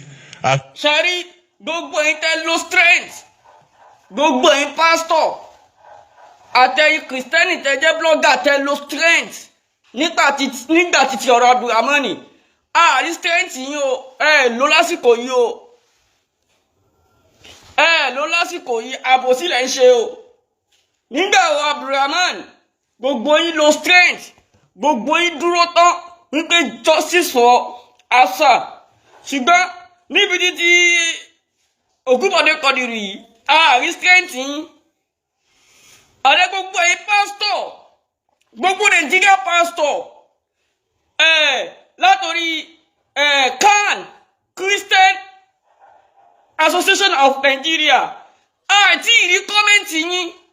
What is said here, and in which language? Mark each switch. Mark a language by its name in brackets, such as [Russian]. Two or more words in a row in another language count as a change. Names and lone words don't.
[Yoruba] Ṣẹ́rí gbogbo yín tẹ́ lo strength, gbogbo yín pastor, àtẹ̀yin Kristẹni tẹ́ jẹ́ blogger tẹ́ lo strength nígbà tí ti ọ̀rọ̀ Abdulrahman. Àrí strength yín o, ló lásìkò yìí o. Ló lásìkò yìí àbòsí lẹ̀ ń ṣe o. Nígbà wo Abdulrahman, gbogbo yín lo strength, gbogbo yín dúró tán wípé [English] justice for Asa. [Yoruba] Ṣùgbọ́n níbi tí Ògúnbọ̀dé Quadri yìí, àrí strength yín. Àrẹ gbogbo yín pastor, gbogbo Nigeria pastor, látòrí CAN, Christian Association of Nigeria, àti ìrí kọ́mẹ́ǹtì yín.